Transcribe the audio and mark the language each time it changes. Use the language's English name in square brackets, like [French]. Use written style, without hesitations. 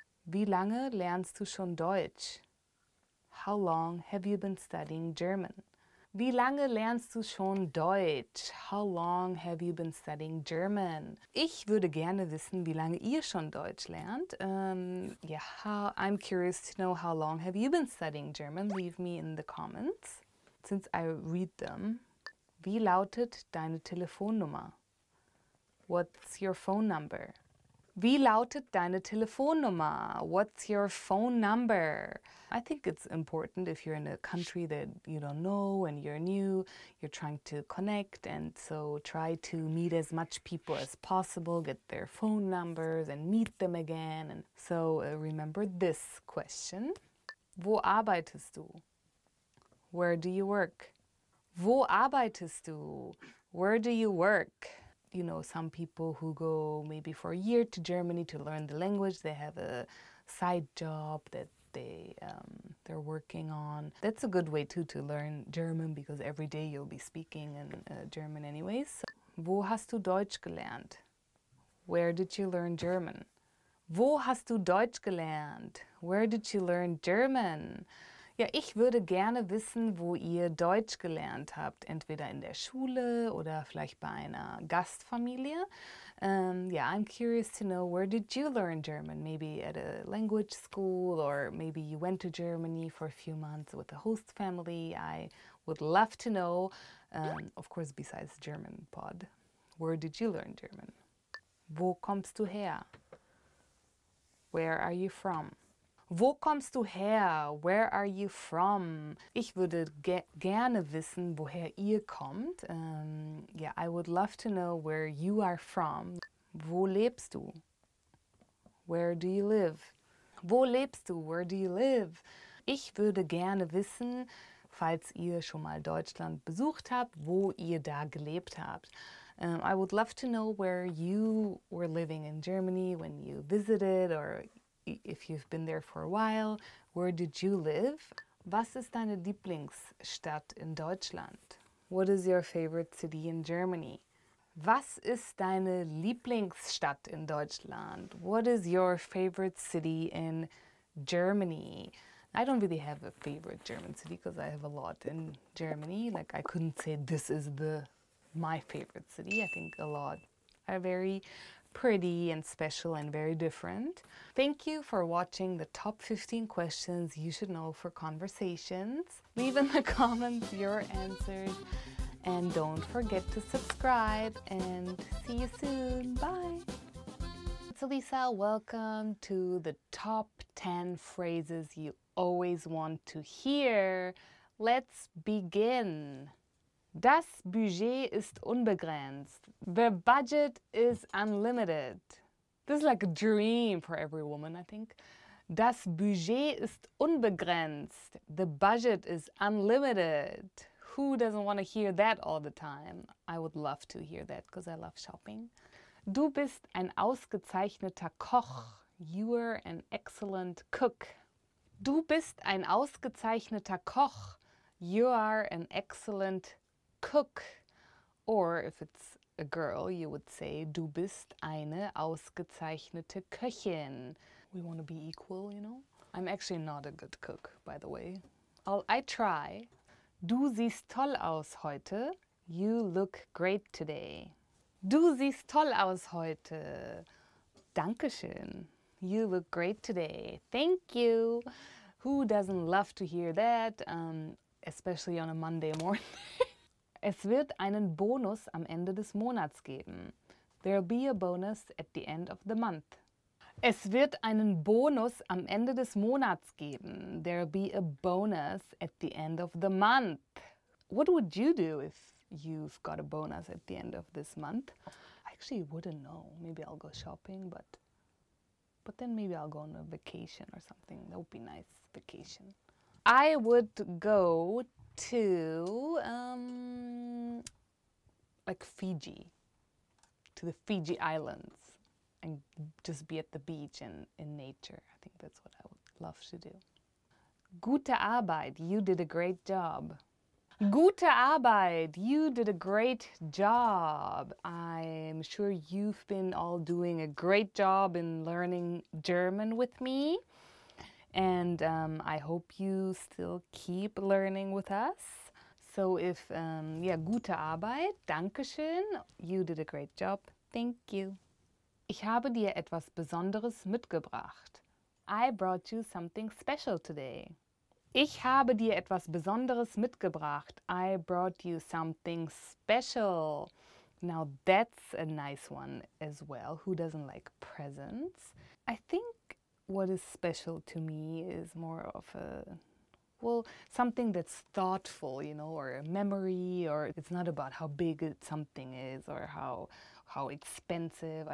[German] Wie lange lernst du schon Deutsch? [English] How long have you been studying German? [German] Wie lange lernst du schon Deutsch? [English] How long have you been studying German? [German] Ich würde gerne wissen, wie lange ihr schon Deutsch lernt. [English] Yeah, I'm curious to know, how long have you been studying German? Leave me in the comments, since I read them. [German] Wie lautet deine Telefonnummer? [English] What's your phone number? [German] Wie lautet deine Telefonnummer? [English] What's your phone number? I think it's important if you're in a country that you don't know and you're new, you're trying to connect, and so try to meet as much people as possible, get their phone numbers and meet them again. And so remember this question. [German] Wo arbeitest du? [English] Where do you work? [German] Wo arbeitest du? [English] Where do you work? You know, some people who go maybe for a year to Germany to learn the language, they have a side job that they're working on. That's a good way too to learn German, because every day you'll be speaking in German anyways. [German] So, wo hast du Deutsch gelernt? [English] Where did you learn German? [German] Wo hast du Deutsch gelernt? [English] Where did you learn German? [German] Ja, ich würde gerne wissen, wo ihr Deutsch gelernt habt, entweder in der Schule oder vielleicht bei einer Gastfamilie. [English] Yeah, I'm curious to know, where did you learn German? Maybe at a language school, or maybe you went to Germany for a few months with a host family. I would love to know, of course, besides German pod. Where did you learn German? [German] Wo kommst du her? [English] Where are you from? [German] Wo kommst du her? [English] Where are you from? [German] Ich würde gerne wissen, woher ihr kommt. [English] Yeah, I would love to know where you are from. [German] Wo lebst du? [English] Where do you live? [German] Wo lebst du? [English] Where do you live? [German] Ich würde gerne wissen, falls ihr schon mal Deutschland besucht habt, wo ihr da gelebt habt. [English] I would love to know where you were living in Germany when you visited, or if you've been there for a while. Where did you live? [German] Was ist deine Lieblingsstadt in Deutschland? [English] What is your favorite city in Germany? [German] Was ist deine Lieblingsstadt in Deutschland? [English] What is your favorite city in Germany? I don't really have a favorite German city because I have a lot in Germany. Like, I couldn't say this is my favorite city. I think a lot are very pretty and special and very different. Thank you for watching the top 15 questions you should know for conversations. Leave in the comments your answers, and don't forget to subscribe, and see you soon. Bye! It's Elisa. Welcome to the top 10 phrases you always want to hear. Let's begin. [German] Das Budget ist unbegrenzt. [English] The budget is unlimited. This is like a dream for every woman, I think. [German] Das Budget ist unbegrenzt. [English] The budget is unlimited. Who doesn't want to hear that all the time? I would love to hear that because I love shopping. [German] Du bist ein ausgezeichneter Koch. [English] You are an excellent cook. [German] Du bist ein ausgezeichneter Koch. [English] You are an excellent cook. Or if it's a girl, you would say, [German] du bist eine ausgezeichnete Köchin. [English] We want to be equal, you know? I'm actually not a good cook, by the way. I try. [German] Du siehst toll aus heute. [English] You look great today. [German] Du siehst toll aus heute. Dankeschön. [English] You look great today. Thank you. Who doesn't love to hear that? Especially on a Monday morning. [German] Es wird einen Bonus am Ende des Monats geben. [English] There'll be a bonus at the end of the month. [German] Es wird einen Bonus am Ende des Monats geben. [English] There'll be a bonus at the end of the month. What would you do if you've got a bonus at the end of this month? I actually wouldn't know. Maybe I'll go shopping, but then maybe I'll go on a vacation or something. That would be nice, vacation. I would go to like Fiji, to the Fiji Islands, and just be at the beach and in nature. I think that's what I would love to do. [German] Gute Arbeit, [English] you did a great job. [German] Gute Arbeit, [English] you did a great job. I'm sure you've been all doing a great job in learning German with me. And I hope you still keep learning with us. So if, [German] gute Arbeit, Dankeschön, [English] you did a great job, thank you. [German] Ich habe dir etwas Besonderes mitgebracht. [English] I brought you something special today. [German] Ich habe dir etwas Besonderes mitgebracht. [English] I brought you something special. Now that's a nice one as well. Who doesn't like presents? I think what is special to me is more of something that's thoughtful, you know, or a memory, or it's not about how big something is or how expensive.